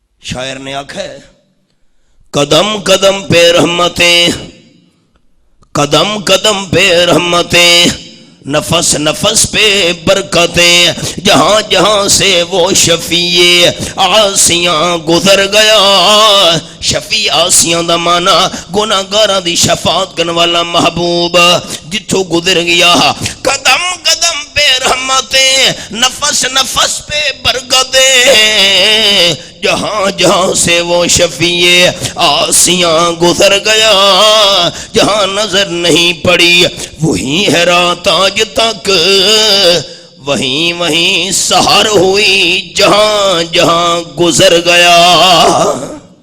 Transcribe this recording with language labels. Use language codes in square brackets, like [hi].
[pa] شاعر نے آکھا ہے [ur] قدم قدم پہ رحمتیں، قدم قدم پہ رحمتیں، نفس نفس پہ برکتیں، جہاں جہاں سے وہ شفیع آسیاں گزر گیا. [pa] شفیع آسیاں دا مانا گناہگاراں دی شفاعت کرنے والا محبوب جتھوں گزر گیا. [ur] قدم قدم پہ رحمتیں، نفس نفس پہ برکتیں، جہاں جہاں سے وہ شفیع آسیاں گزر گیا. جہاں نظر نہیں پڑی وہیں ہے رات آج تک، وہیں وہیں سحر ہوئی جہاں جہاں گزر گیا.